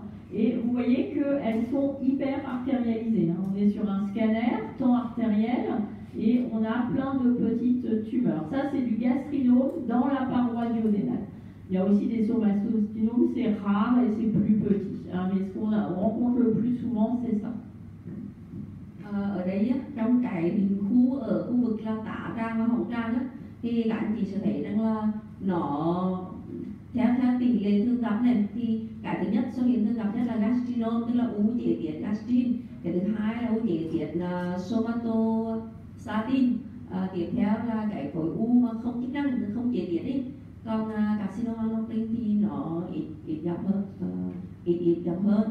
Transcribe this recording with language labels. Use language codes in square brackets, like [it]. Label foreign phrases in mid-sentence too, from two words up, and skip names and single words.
[fr] Et vous voyez qu'elles sont hyper artérialisées. On est sur un scanner, temps artériel, et on a plein de petites tumeurs. Ça, c'est du gastrinome dans la paroi duodénale. Il y a aussi des somatostynomes, c'est rare et c'est plus petit. Mais ce qu'on rencontre le plus souvent, c'est ça. [vi] Ở đây trong cái hình khu ở khu vực là tả tràng và hậu tràng thì các anh chị sẽ thấy rằng là nó theo tỷ lệ thường gặp này, thì cái thứ nhất xuất hiện thường gặp nhất là gastrinome, tức là u chế tiết gastrin. Cái thứ hai là u chế tiết somatostatin. Tiếp theo là cái khối u mà không chức năng, không chế tiết ấy, Còn [fr] carcinoma endocrine [vi] thì nó ít gặp hơn.